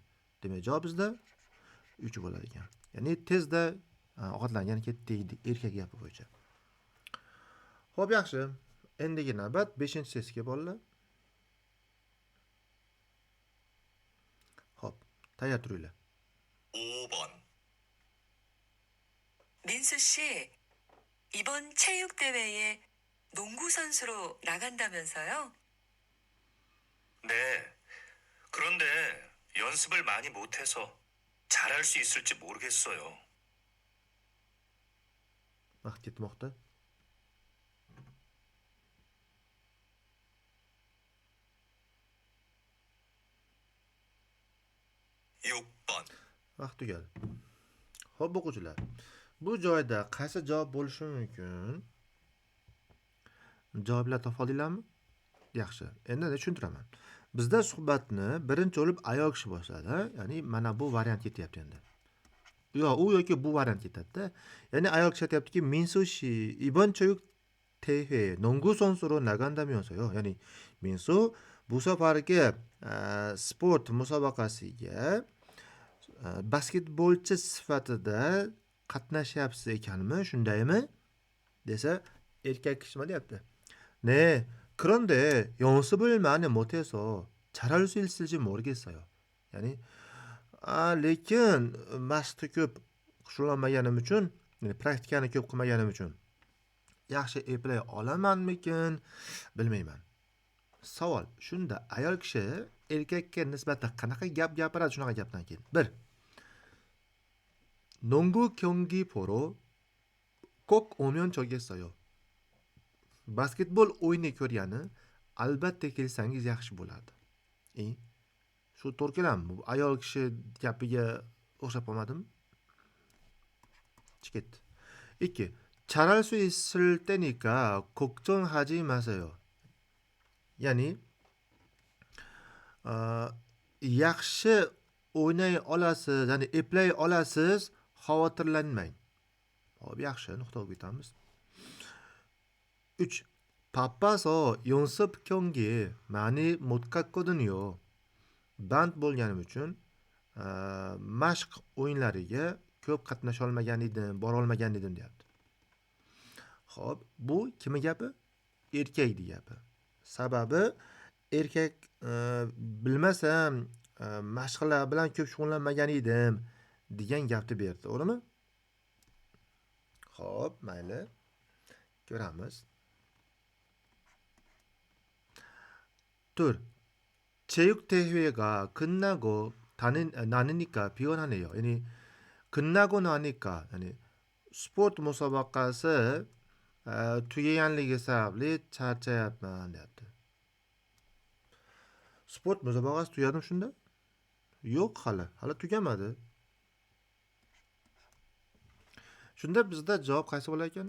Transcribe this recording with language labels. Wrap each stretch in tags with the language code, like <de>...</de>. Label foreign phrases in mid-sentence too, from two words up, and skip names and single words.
<uz>Demak, javob bizda 3 bo'lar ekan. Ya'ni tezda ovqatlangan ketdik erkak gapi bo'yicha. Xo'p, yaxshi. Endigi navbat 5-testga bolalar. Xo'p, tayyor turinglar.</uz> <ko>5번. 민수 씨, 이번 체육 대회에 농구 선수로 나간다면서요? 네. 그런데 연습을 많이 못해서 잘할 수 있을지 모르겠어요.</ko> <uz>Vaqt ketmoqda. Vaqt tugadi. Xo'p, o'quvchilar. Bu joyda qaysi javob bo'lishi mumkin? Javoblar topa oldinglarmi? Yaxshi. Endi tushuntiraman. Bizda suhbatni birinchi bo'lib ayol kishi boshladi. Ya'ni mana bu variant ketyapti endi. U yoki bu variant ketadi. Ya'ni ayol kishi aytayaptiki,</uz> <ko>민수 씨 이번 체육 대회 농구 선수로 나간다면서요.</ko> <uz>Ya'ni 민수 bu safargi sport musobaqasiga basketbolchi sifatida qatnashyapsiz ekanmi, shundaymi? Desa, erkak kishi nima deyapti?</uz> <ko>네, 그런데 연습을 많이 못해서 잘할 수 있을지 모르겠어요.</ko> <uz>Ya'ni lekin mashqni ko'p shug'ullanmaganim uchun, ya'ni praktikani ko'p qilmaganim uchun yaxshi eplay olamanmikin, bilmayman. Savol, shunda ayol kishi erkakka nisbatan qanaqa gap gapiradi shunaqa gapdan keyin? 1.</uz> <ko>농구 경기 보러 꼭 오면 좋겠어요.</ko> <uz>Basketbol o'yini ko'rgani albatta kelsangiz yaxshi bo'ladi. Shu to'g'ri keladimi? Bu ayol kishi gapiga o'xshab qolmadimi? Chiqdi. 2.</uz> <ko>잘할 수 있을 때니까 걱정하지 마세요.</ko> <uz>Ya'ni yaxshi o'ynay olasiz, ya'ni eplay olasiz, xavotirlanmang. Xo'p, yaxshi, nuqta qo'yib ketamiz. 3.</uz> <ko>바빠서 연습 경기에 많이 못 갔거든요.</ko> <uz>Band bo'lganim uchun mashq o'yinlariga ko'p qatnasha olmagan edim, bora olmagan edim deyapti. Xo'p, bu kimning gapi? Erkakning gapi. Sababi erkak bilmasam mashqlar bilan ko'p shug'ullanmagan edim degan gapni berdi, to'g'rimi? Xo'p, mayli. Ko'ramiz.</uz> <ko>둘. 체육 대회가 끝나고 나니까 피곤하네요.</ko> <uz>yani</uz> <ko>끝나고 나니까</ko> <uz>yani sport musobaqasi tugaganligi sababli charchayapman deyapti. Sport musobaqasi tugadimi shunda? Yo'q, hali tugamadi. Shunda bizda javob qaysi bo'lar ekan?</uz>